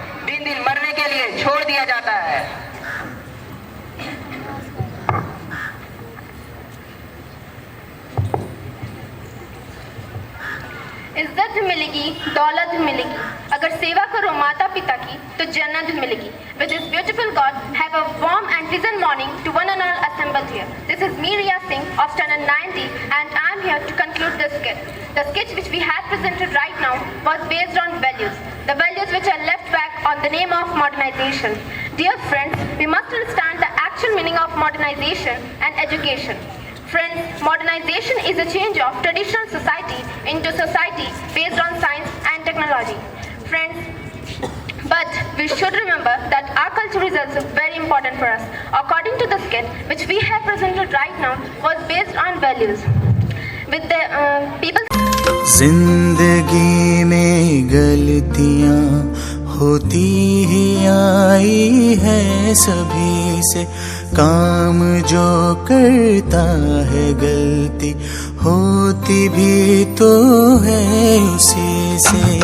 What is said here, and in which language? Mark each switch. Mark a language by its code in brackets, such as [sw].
[hi] दिन दिन मरने के लिए छोड़ दिया जाता है। इज्जत मिलेगी, दौलत मिलेगी। अगर सेवा करो माता पिता की तो जन्नत मिलेगी। [en] With this beautiful God, have a warm and pleasant morning to one and all assembled here. This is me, Riya Singh of standard 90, and I am here to conclude this sketch. The sketch which we have presented right now was based on values. The values which are left back on the name of modernization. Dear friends, we must understand the actual meaning of modernization and education. Friends, modernization is a change of traditional society into society based on science and technology. Friends, but we should remember that our culture is also very important for us. According to the sketch which we have presented right now was based on values. With the people. [hi] जिंदगी में गलतियाँ होती ही आई है सभी से, काम जो करता है गलती होती भी तो है उसी से।